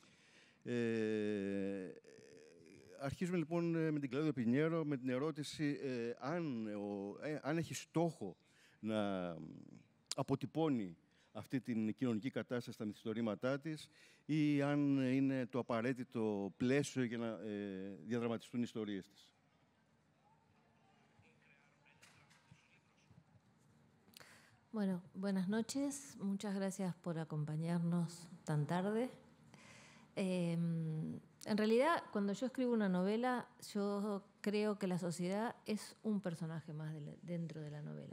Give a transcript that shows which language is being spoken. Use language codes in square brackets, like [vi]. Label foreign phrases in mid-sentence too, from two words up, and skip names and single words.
[el] Αρχίζουμε λοιπόν με την Κλαούδια Πινιέρο με την ερώτηση αν έχει στόχο να αποτυπώνει αυτή την κοινωνική κατάσταση στα μυθιστορήματά της ή αν είναι το απαραίτητο πλαίσιο για να διαδραματιστούν οι ιστορίες της. [es] Bueno, buenas noches. Muchas gracias por acompañarnos tan tarde. En realidad, cuando yo escribo una novela, yo creo que la sociedad es un personaje más dentro de la novela.